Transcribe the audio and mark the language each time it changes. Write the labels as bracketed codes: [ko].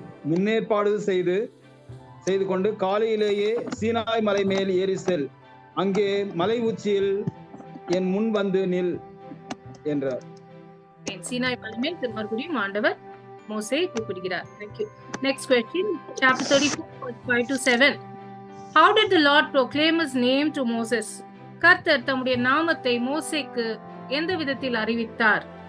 [ta] முன்னேற்பாடு செய்து கொண்டு காலையிலேயே சீனாய் மலை மேல் ஏறி செல். அங்கே மலை உச்சியில் என் முன் வந்து நில் என்றார். சீனாய் மலை மேல் மறுபடியும் ஆண்டவர் மோசேயை கூப்பிடுகிறார். [en] Thank you. Next question, chapter 34, 5 to 7. How did the Lord proclaim his name to Moses? [ta] கர்த்தர் தம்முடைய நாமத்தை மோசேக்கு எந்த விதத்தில் அறிவித்தார்?